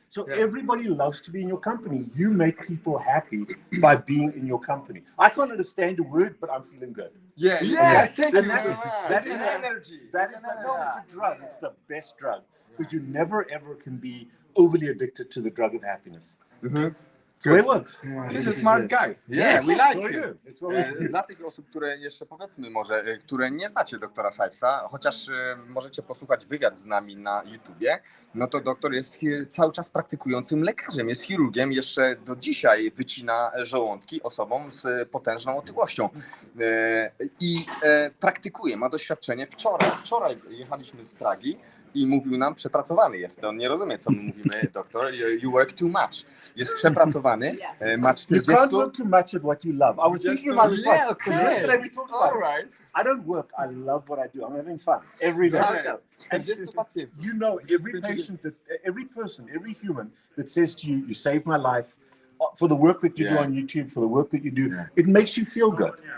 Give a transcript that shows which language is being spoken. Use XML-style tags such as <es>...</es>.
<en>So everybody loves to be in your company. You make people happy by being in your company. I can't understand a word, but I'm feeling good. Yeah. That is energy. No, it's a drug. It's the best drug. Because you never ever can be overly addicted to the drug of happiness. It's the way it works. He's a smart guy. Yeah, we like him. It's what we do.</en> <pl>Dla tych osób, które jeszcze powiedzmy może, które nie znacie doktora Sipesa, chociaż możecie posłuchać wywiad z nami na YouTubie, no to doktor jest cały czas praktykującym lekarzem, jest chirurgiem, jeszcze do dzisiaj wycina żołądki osobom z potężną otyłością i praktykuje, ma doświadczenie. Wczoraj jechaliśmy z Pragi i mówił nam, przepracowany jest. On nie rozumie, co my mówimy, doktor.</pl> <en>You work too much.</en> <pl>Jest przepracowany, ma</pl> <en>You 40... can't work too much at what you love. I was thinking about this. Yeah, okay. Yesterday we talked about All it. right. I don't work. I love what I do. I'm having fun every day. And You know, every patient, every person, every human that says to you, "You saved my life," for the work that you do on YouTube, for the work that you do, it makes you feel good.</en>